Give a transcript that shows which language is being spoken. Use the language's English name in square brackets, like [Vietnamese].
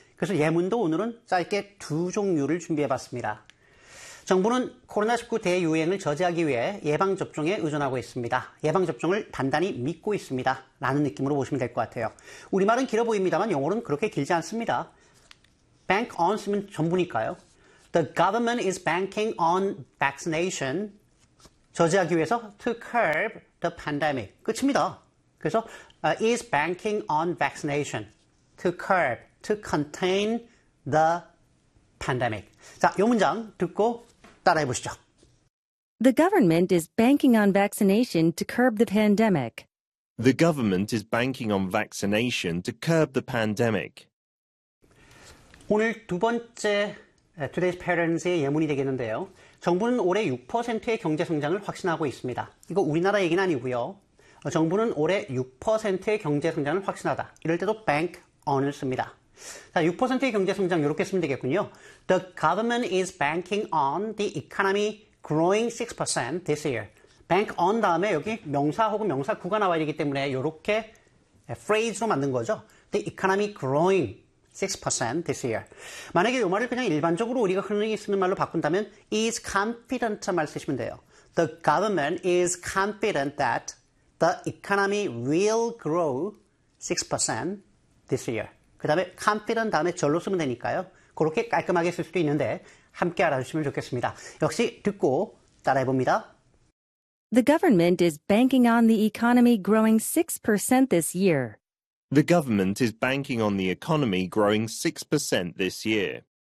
[Korean] 그래서 예문도 오늘은 짧게 두 종류를 준비해봤습니다. 정부는 코로나19 대유행을 저지하기 위해 예방접종에 의존하고 있습니다. 예방접종을 단단히 믿고 있습니다. 라는 느낌으로 보시면 될 것 같아요. 우리말은 길어 보입니다만 영어로는 그렇게 길지 않습니다. [English] Bank on [Korean] 쓰면 전부니까요. [English] The government is banking on vaccination [Korean] 저지하기 위해서 [English] to curb the pandemic [Korean] 끝입니다. 그래서 [English] is banking on vaccination to curb, to contain the pandemic. [Korean] 자, 이 문장 듣고 따라해 보시죠. [English] The government is banking on vaccination to curb the pandemic. The government is banking on vaccination to curb the pandemic. [Korean] 오늘 두 번째 [English] today's parents [Korean] 의 예문이 되겠는데요. 정부는 올해 6%의 경제 성장을 확신하고 있습니다. 이거 우리나라 얘기는 아니고요. 정부는 올해 6%의 경제 성장을 확신하다. 이럴 때도 bank on을 씁니다. 자, 6%의 경제 성장 이렇게 쓰면 되겠군요. [English] The government is banking on the economy growing 6% this year. [Korean] bank on 다음에 여기 명사 혹은 명사구가 나와야 되기 때문에 이렇게 phrase로 만든 거죠. [English] The economy growing 6% this year. [Korean] 만약에 이 말을 그냥 일반적으로 우리가 흔히 쓰는 말로 바꾼다면 is confident 말 쓰시면 돼요. [English] The government is confident that the economy will grow 6% this year. [Korean] 그 다음에 confident 다음에 절로 쓰면 되니까요. 그렇게 깔끔하게 쓸 수도 있는데 함께 알아주시면 좋겠습니다. 역시 듣고 따라해봅니다. [English] The government is banking on the economy growing 6% this year. The government is banking on the economy growing 6% this year.